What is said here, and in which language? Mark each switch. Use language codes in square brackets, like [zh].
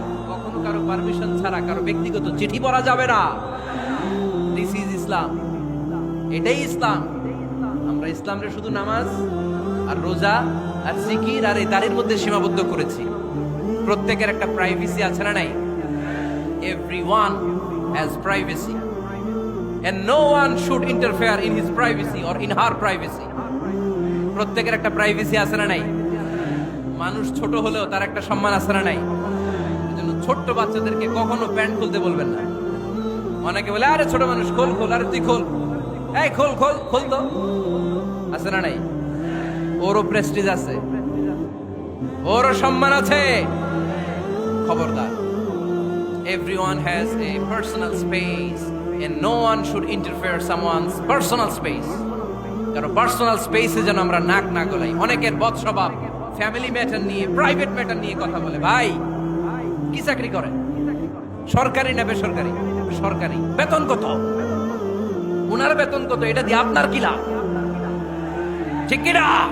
[bn] কখনো কারো পারমিশন ছাড়া কারো ব্যক্তিগত চিঠি পড়া যাবে না। [en] This is Islam. [bn] এটাই ইসলাম। আমরা ইসলামরে শুধু নামাজ আর রোজা আর জিকির আর এই দাঁড়ির মধ্যে সীমাবদ্ধ করেছি। প্রত্যেকের একটা প্রাইভেসি আছে না নাই? [en] Everyone has privacy and no one should interfere in his privacy or in her privacy. [bn] প্রত্যেকের একটা প্রাইভেসি আছে না নাই? মানুষ ছোট হলেও তার একটা সম্মান আছে না নাই? এজন্য ছোট্ট বাচ্চাদেরকে কখনো প্যান্ট খুলতে বলবেন না। অনেকে বলে আরে ছোট মানুষ, খোল খোল, আরে তুই খোল, এই খোল খোল খোল তো। আছে না নাই? ওরও প্রেস্টিজ আছে, ওরও সম্মান আছে। খবরদার, [en] everyone has a personal space and no one should interfere someone's personal space. [bn] কারণ পার্সোনাল স্পেসে যেন আমরা নাক না গলাই। অনেকের বদ স্বভাব ফ্যামিলি ম্যাটার নিয়ে, প্রাইভেট ম্যাটার নিয়ে কথা বলে। ভাই কি চাকরি করেন? সরকারি না বেসরকারি? সরকারি। বেতন কত? ওনার বেতন কত? এটা দিয়ে আপনার কি লাভ? ঠিক কিনা?